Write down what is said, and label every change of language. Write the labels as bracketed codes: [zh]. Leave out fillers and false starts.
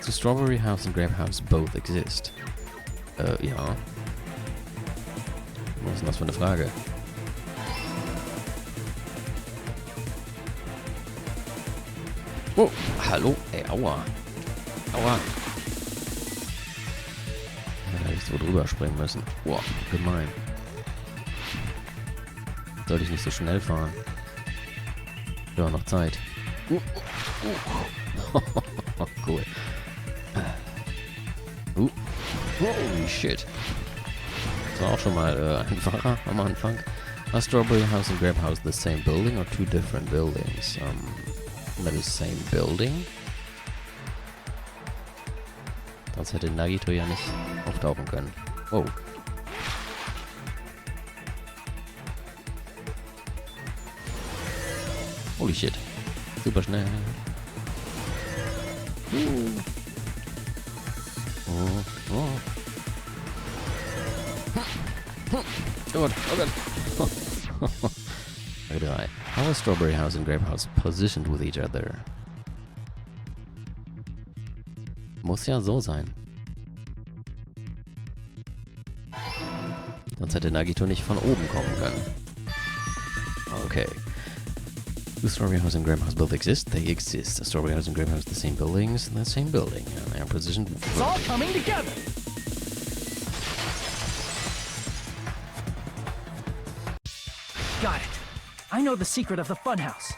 [en] Do Strawberry House and Grape House both exist? [de] Ja. Was ist denn das für eine Frage? Oh, hallo? Ey, aua. Aua. Da hätte ich so drüber springen müssen. Boah, gemein. Sollte ich nicht so schnell fahren. Ja, noch Zeit. Cool. [en] Holy shit. [de] Das war auch schon mal einfacher am Anfang. [en] Are Strawberry House and Grape House the same building or two different buildings? That is same building. [de] Sonst hätte Nagito ja nicht auftauchen können. Oh. [en] Holy shit. [de] Super schnell. Oh, oh. Oh Gott, oh Gott. Frage 3. [en] How are Strawberry House and Grape House positioned with each other? [de] Muss ja so sein. Sonst hätte Nagito nicht von oben kommen können. Okay. [en] Do Strawberry House and Grape House both exist? They exist. Strawberry House and Grape House, the same buildings, the same building. And they are positioned... It's all coming together! Got it. I know the secret of the funhouse.